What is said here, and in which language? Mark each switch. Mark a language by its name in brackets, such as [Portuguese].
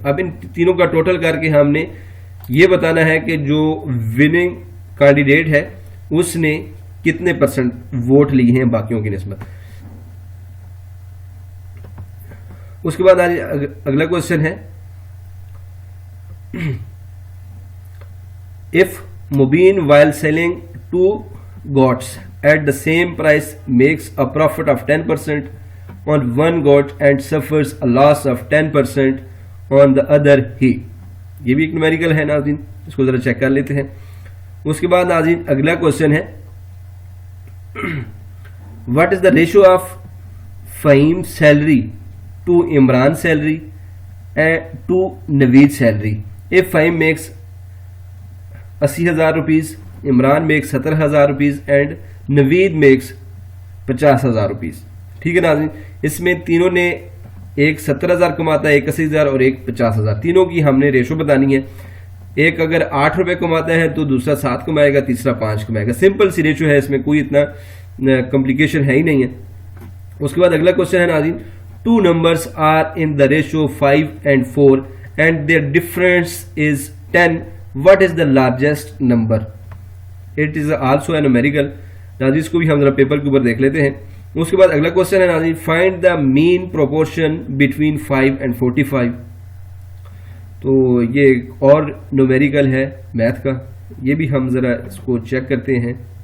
[Hindi] अब इन तीनों का टोटल करके हमने ये बताना है कि जो विनिंग कैंडिडेट है उसने कितने परसेंट वोट लिए हैं बाकियों की निस्बत. उसके बाद अगला क्वेश्चन है, [English] If Mubeen while selling 2 goats at the same price makes a profit of 10% on 1 goat and suffers a loss of 10% on the other he. [Hindi] ये भी एक न्यूमेरिकल है नाज़रीन, इसको जरा चेक कर लेते हैं. उसके बाद नाज़रीन अगला क्वेश्चन है, [English] What is the ratio of Fahim salary to Imran salary and to Naveed salary. If Fahim makes 80,000 rupees, Imran makes 70,000 rupees and Naveed makes 50,000 rupees. [Hindi] ठीक है नाज़रीन, इसमें तीनों ने, एक 70,000 कमाता है, एक 80,000 और एक 50,000. तीनों की हमने रेशो बतानी है. एक अगर 8 रुपये कमाता है तो दूसरा 7 कमाएगा, तीसरा 5 कमाएगा. सिंपल सी रेशो है, इसमें कोई इतना कॉम्प्लिकेशन है ही नहीं है. उसके बाद अगला क्वेश्चन है नाज़रीन, [English] 2 numbers are in the ratio 5 and 4 and their difference is 10. What is the largest number? It is also a numerical. [Hindi] नाज़रीन इसको भी हम जरा पेपर के ऊपर देख लेते हैं. उसके बाद अगला क्वेश्चन है नाज़रीन, [English] Find the mean proportion between 5 and 45. [Hindi] तो ये एक और न्यूमेरिकल है मैथ का, ये भी हम जरा इसको चेक करते हैं.